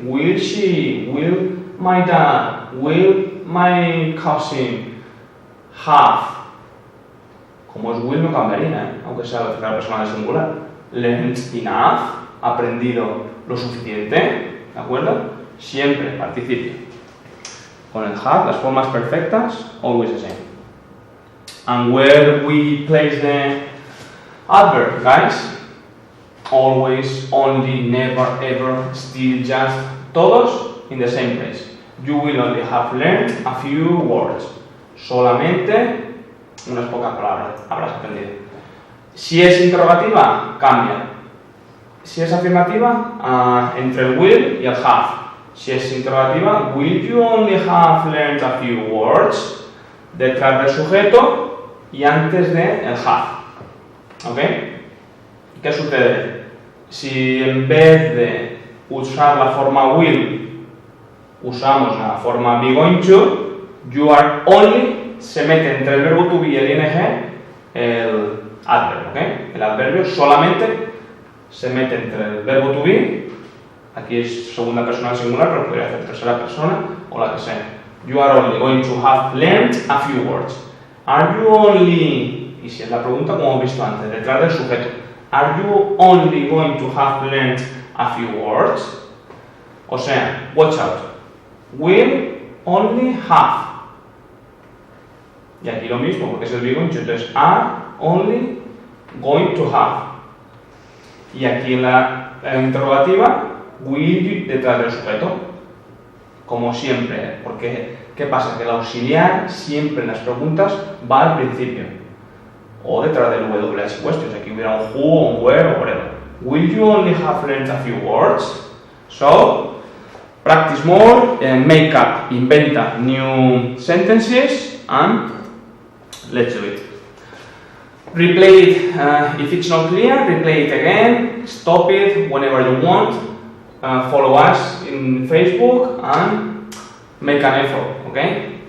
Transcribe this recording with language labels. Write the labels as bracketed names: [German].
[English] Will she, will my dad, will my cousin have. [Spanish] Como es will no cambiaría, aunque sea la tercera persona de singular. [English] Learned enough, [Spanish] aprendido lo suficiente, ¿de acuerdo? Siempre participio. Con el have, las formas perfectas, [English] always the same. And where we place the adverb, guys? Always, only, never, ever, still, just, todos in the same place. You will only have learned a few words. [Spanish] Solamente unas pocas palabras habrás aprendido. Si es interrogativa, cambia. Si es afirmativa, entre el will y el have. Si es interrogativa, [English] will you only have learned a few words? [Spanish] Detrás del sujeto y antes de el have. ¿Ok? ¿Qué sucede? Si en vez de usar la forma will, usamos la forma be going to, [English] you are only, [Spanish] se mete entre el verbo to be y el ing el adverb, ¿ok? El adverbio solamente se mete entre el verbo to be, aquí es segunda persona del singular, pero podría ser tercera persona o la que sea. [English] You are only going to have learned a few words. Are you only, [Spanish] y si es la pregunta como hemos visto antes, detrás del sujeto, [English] are you only going to have learned a few words? [Spanish] O sea, [English] watch out. Will only have. [Spanish] Y aquí lo mismo, porque es el be going to, entonces [English] are only going to have. [Spanish] Y aquí en la interrogativa, will detrás del sujeto, como siempre, porque ¿qué pasa? Que el auxiliar siempre en las preguntas va al principio. O detrás del WH questions, aquí hubiera un who, un where o whatever. [English] Will you only have learned a few words? So, practice more, make up, inventa new sentences, and let's do it. Replay it, if it's not clear, replay it again, stop it whenever you want, follow us in Facebook and make an effort, okay?